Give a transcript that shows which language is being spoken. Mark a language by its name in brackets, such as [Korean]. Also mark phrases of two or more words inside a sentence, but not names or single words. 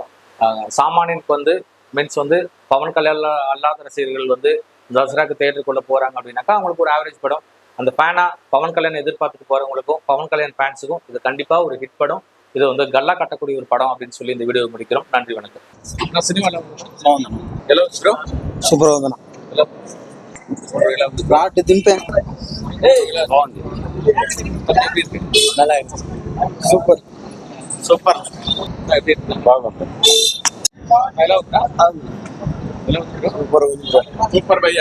[Tamil] சாமானியனுக்கு வந்து மீன்ஸ் வந்து பவன் கல்யாணம் அல்லாத ரசிகர்கள் வந்து தசராக்கு தேட்டருக்குள்ள போறாங்க அப்படின்னாக்கா அவங்களுக்கு ஒரு ஆவரேஜ் படம். அந்த ஃபேனா பவன் கல்யாணம் எதிர்பார்த்துட்டு போறவங்களுக்கும் பவன் கல்யாண் ஃபேன்ஸுக்கும் இது கண்டிப்பா ஒரு ஹிட் படம். இது வந்து கல்லா கட்டக்கூடிய ஒரு படம் அப்படின்னு சொல்லி இந்த வீடியோ முடிக்கிறோம். நன்றி, வணக்கம். சினிமாவில் [Telugu] సూపర్ ఉందన్న. రాట్ దింపే సూపర్ సూపర్ సూపర్ భయ్యా.